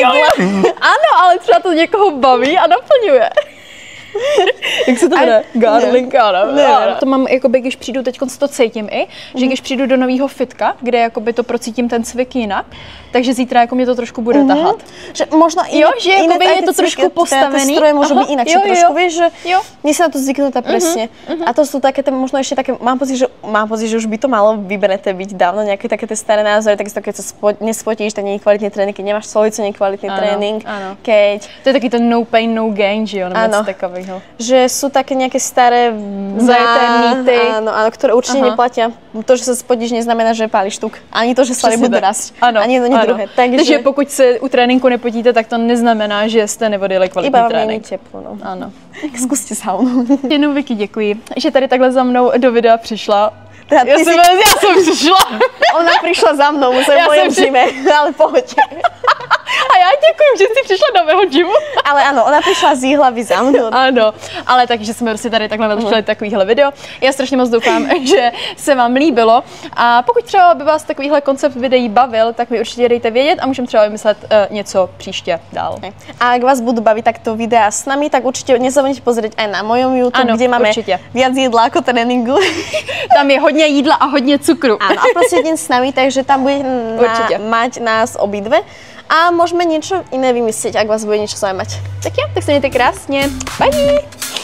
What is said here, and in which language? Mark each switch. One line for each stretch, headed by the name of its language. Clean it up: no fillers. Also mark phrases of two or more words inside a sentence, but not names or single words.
Czech: Ano, ale třeba to někoho baví a naplňuje. Jak se to jmenuje? Garling, ano. To mám, jakoby, když přijdu, teď to cítím i, že když přijdu do nového fitka, kde jakoby to procítím ten cvik jinak, takže zítra jako mě to trošku bude tahat. Že možno že jakoby je to trošku postavený.
Slovak: Tie stroje môžu byť inakšie trošku, vieš, že nie si na to zvyknutá presne. A to sú také, možno ešte také, mám pocit, že už by to malo vybreté byť dávno, nejaké také tie staré názory, takisto keď sa nespotíš, tak nie je kvalitný trénink, keď nemáš solicu, nie je kvalitný trénink, keď... To je taký ten
English: no pain, no gain,
Czech: že jo, nebo takového.
Slovak: Že sú také nejaké staré zajeté mýty, áno, ktoré určite neplatia. To, že sa spodíš, neznamená, že pálíš tuk. Ani to, že svaly budú rásť. Ani jedno, ani druhé.
Czech: Takže pokud se u tréninku nepotíte, tak to neznamená, že jste nevodili kvalitní trénink.
Slovak: Iba teplo, no.
Czech: Ano. Zkuste saunu. Jenom Vicky, děkuji, že tady takhle za mnou do videa přišla. Já jsem přišla. Ona přišla za mnou, musím mojem gyme, ale pohodě. A já děkuji, že jsi přišla do mého gymu. Ale ano, ona přišla z Jihlavy za mnou. Ano, ale takže jsme prostě tady takhle natočili takovýhle video. Já strašně moc doufám, že se vám líbilo. A pokud třeba by vás takovýhle koncept videí bavil, tak mi určitě dejte vědět a můžeme třeba vymyslet něco příště dál.
Slovak: A ak vás budú baviť takto videa s nami, tak určite nezabudnite pozrieť aj na mojom YouTube,
Czech: ano,
Slovak: kde máme viac jedla ako tréningu.
Czech: Tam je hodně jídla a hodně cukru.
Slovak: Áno, a proste deň s nami, takže tam bude mať nás obidve. A môžeme niečo iné vymyslieť, ak vás bude niečo zaujímať.
Czech: Tak jo, tak se mějte krásně. Bye!